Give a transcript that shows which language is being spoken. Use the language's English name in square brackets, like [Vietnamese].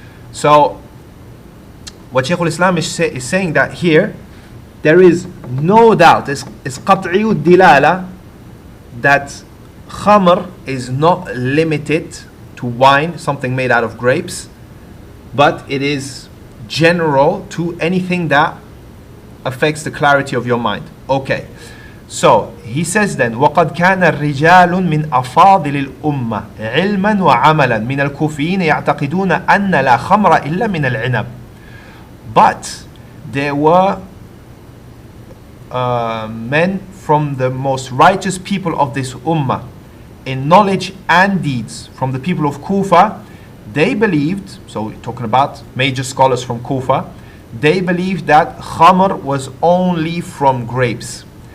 [English] So what Shaykh al-Islam is saying that here there is no doubt, it's qat'i dilala, that khamr is not limited to wine, something made out of grapes, but it is general to anything that affects the clarity of your mind. Okay, so he says then, [Arabic] وَقَدْ كَانَ الرِّجَالٌ مِنْ أَفَاضِلِ الْأُمَّةِ عِلْمًا وَعَمَلًا مِنَ الْكُوفِيِّينَ يَعْتَقِدُونَ أَنَّ لَا خَمْرَ إِلَّا مِنَ الْعِنَبِ. [English] But there were men from the most righteous people of this ummah in knowledge and deeds, from the people of Kufa. They believed, so we're talking about major scholars from Kufa, they believed that khamr was only from grapes.